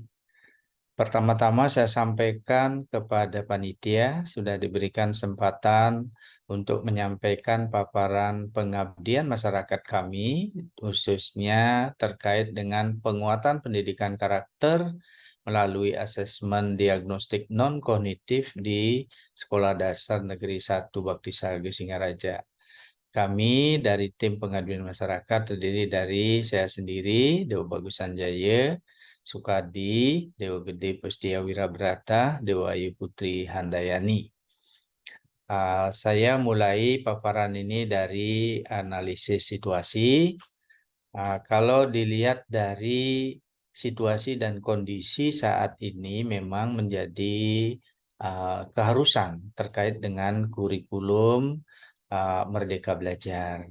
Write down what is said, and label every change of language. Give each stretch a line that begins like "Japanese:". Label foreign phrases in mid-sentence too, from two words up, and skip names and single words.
Indonesian: Pertama-tama saya sampaikan kepada panitia sudah diberikan kesempatan untuk menyampaikan paparan pengabdian masyarakat kami, khususnya terkait dengan penguatan pendidikan karakter melalui asesmen diagnostik non-kognitif di Sekolah Dasar Negeri 1 Bakti Sarga Singaraja. Kami dari tim pengaduan masyarakat terdiri dari saya sendiri, Dewa Bagus Sanjaya, Sukadi, Dewa Gede Pustia Wirabrata, Dewa Ayu Putri Handayani. Saya mulai paparan ini dari analisis situasi. Kalau dilihat dari situasi dan kondisi saat ini memang menjadi keharusan terkait dengan kurikulum Merdeka Belajar.